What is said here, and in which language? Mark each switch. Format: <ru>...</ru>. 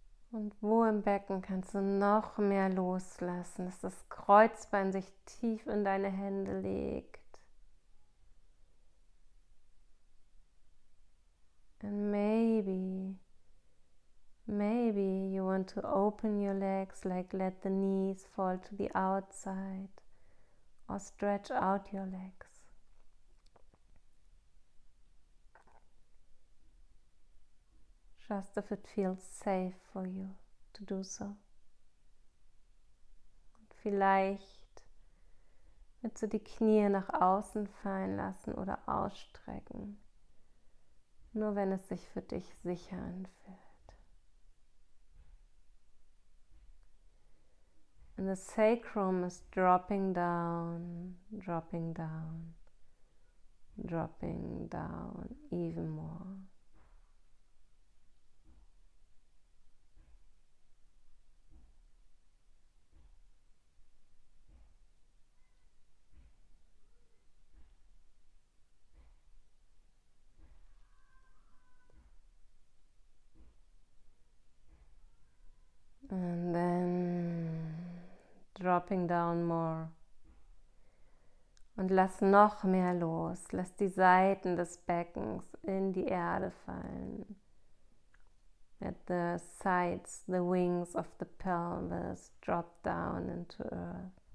<de>Und wo im Becken kannst du noch mehr loslassen, dass das Kreuzbein sich tief in deine Hände legt.</de> <en>And maybe you want to open your legs, like let the knees fall to the outside or stretch out your legs. just if it feels safe for you to do so.</en> <de>Vielleicht willst du die Knie nach außen fallen lassen oder ausstrecken, nur wenn es sich für dich sicher anfühlt.</de> <en>And the sacrum is dropping down, dropping down, dropping down even more. And then dropping down more.</en> <de>Und lass noch mehr los. Lass die Seiten des Beckens in die Erde fallen.</de> <en>Let the sides, the wings of the pelvis drop down into earth.</en>